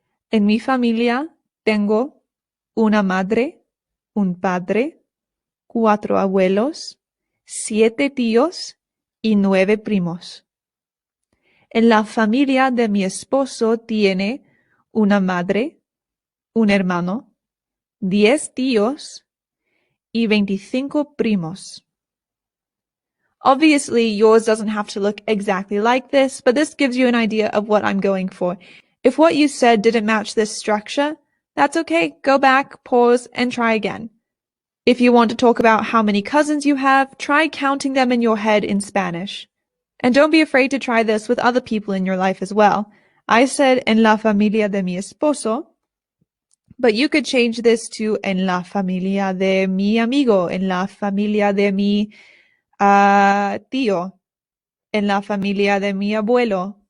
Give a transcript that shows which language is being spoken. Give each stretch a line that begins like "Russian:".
Spanish: En mi familia tengo una madre, un padre, 4 abuelos, 7 tíos y 9 primos. En la familia de mi esposo tiene una madre, un hermano, 10 tíos y 25 primos.
English: Obviously, yours doesn't have to look exactly like this, but this gives you an idea of what I'm going for. If what you said didn't match this structure, That's okay. Go back, pause, and try again. If you want to talk about how many cousins you have, try counting them in your head in Spanish. And don't be afraid to try this with other people in your life as well. I said
Spanish: en la familia de mi esposo,
English: but you could change this to
Spanish: en la familia de mi amigo, en la familia de mi tío, en la familia de mi abuelo,